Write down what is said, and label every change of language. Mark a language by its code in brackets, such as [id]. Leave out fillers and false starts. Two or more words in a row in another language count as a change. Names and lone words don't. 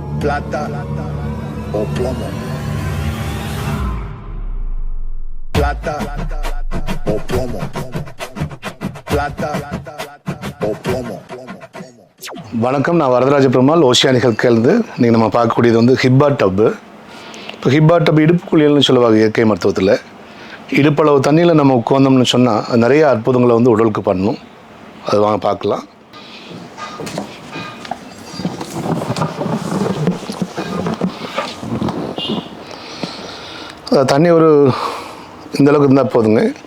[es] plata o plomo. Plata o plomo. Plata o plomo. [ta] வணக்கம், நான் வரதராஜ பெருமாள் ஓஷியானிக் ஹெல்த்கேர்லேருந்து. நீங்கள் நம்ம பார்க்கக்கூடியது வந்து [en] hip bath. [ta] இப்போ [en] hip bath [ta] இடுப்பு குளியல்னு சொல்லுவாங்க இயற்கை மருத்துவத்தில். இடுப்பளவு தண்ணியில் நம்ம உட்காந்தோம்னு சொன்னால் நிறைய அற்புதங்களை வந்து உடலுக்கு பண்ணணும். அது வாங்க பார்க்கலாம். தண்ணி ஒரு இந்தளவுக்கு இருந்தால் போதுங்க.